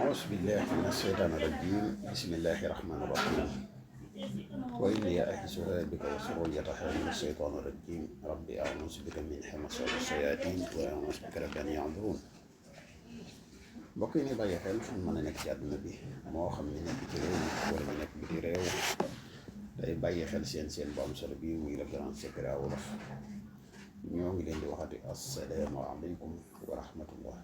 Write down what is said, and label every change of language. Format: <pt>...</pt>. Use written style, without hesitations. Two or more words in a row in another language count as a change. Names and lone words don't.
<ar>أعوذ بالله من الشيطان الرجيم بسم الله الرحمن الرحيم وإني أعيذها بك وذريتها من الشيطان الرجيم ربي أعوذ بك من همزات الشياطين وأعوذ بك رب أن يحضرون</ar> <wo>mbokk yi ni bàyyi xel fu mën a nekk ci àdduna bi moo xam ne nekk ci réew mi wala ñu nekk biti réew day bàyyi xel seen bu am solo bi muy</wo> <fr>le grand secret</fr> <wo>wolof ñoo ngi leen di waxati</wo> <ar>السلام عليكم ورحمة الله</ar>